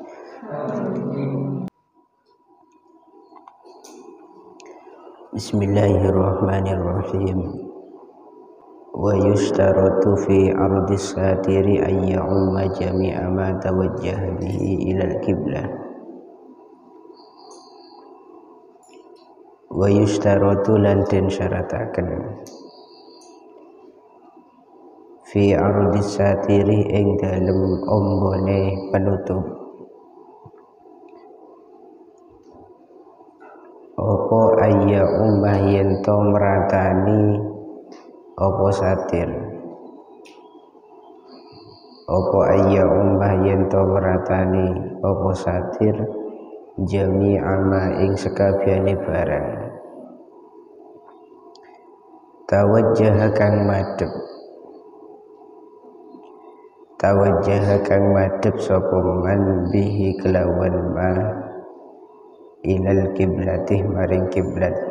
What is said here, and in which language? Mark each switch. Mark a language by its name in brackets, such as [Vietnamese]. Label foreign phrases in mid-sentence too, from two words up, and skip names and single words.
[Arabic] بسم الله الرحمن الرحيم. ويشترط في عرض الستر أن يعم جميع ما توجه به إلى القبلة. ويشترط [Javanese] lan den syarataken [Arabic] في عرض الستر [Javanese] ing dalem ombone penutup apa ayya ummah yen to meratani apa satir, apa ayya ummah yen to meratani apa satir [Arabic] جميع ما [Javanese] ing sekabehane barang tawajjaha kang madhep sapa man bihi kelawan ma [Arabic] إلى قبلته [Javanese] maring kiblat.